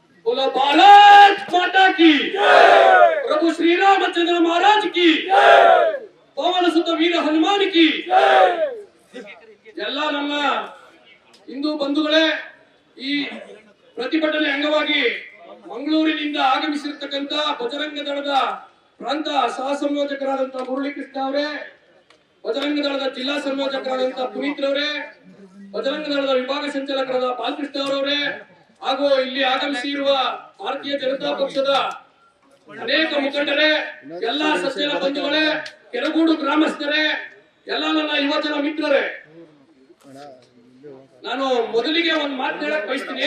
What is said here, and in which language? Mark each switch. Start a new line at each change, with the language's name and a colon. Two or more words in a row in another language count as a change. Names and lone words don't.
Hindi: बोलो भारत माता की प्रभु श्री रामचंद्र महाराज की पवन सुत वीर हनुमान की
Kannada: ಎಲ್ಲ ನನ್ನ ಹಿಂದೂ ಬಂಧುಗಳೇ, ಈ ಪ್ರತಿಭಟನೆ ಅಂಗವಾಗಿ ಮಂಗಳೂರಿನಿಂದ ಆಗಮಿಸಿರ್ತಕ್ಕಂಥ ಬಜರಂಗ ದಳದ ಪ್ರಾಂತ ಸಹ ಸಂಯೋಜಕರಾದಂತಹ ಮುರಳೀಕೃಷ್ಣ ಅವರೇ, ಬಜರಂಗ ದಳದ ಜಿಲ್ಲಾ ಸಂಯೋಜಕರಾದಂತಹ ಪುನೀತ್ ರವರೇ, ಬಜರಂಗ ದಳದ ವಿಭಾಗ ಸಂಚಾಲಕರಾದ ಬಾಲಕೃಷ್ಣ ಅವರವರೇ, ಹಾಗೂ ಇಲ್ಲಿ ಆಗಮಿಸಿರುವ ಭಾರತೀಯ ಜನತಾ ಪಕ್ಷದ ಅನೇಕ ಮುಖಂಡರೇ, ಎಲ್ಲಾ ಸಜ್ಜನ ಬಂಧುಗಳೇ, ಕೆರಗೂಡು ಗ್ರಾಮಸ್ಥರೇ, ಎಲ್ಲ ನನ್ನ ಯುವಜನ ಮಿತ್ರರೇ, ನಾನು ಮೊದಲಿಗೆ ಒಂದು ಮಾತು ಹೇಳಕ್ ಬಯಸ್ತೀನಿ.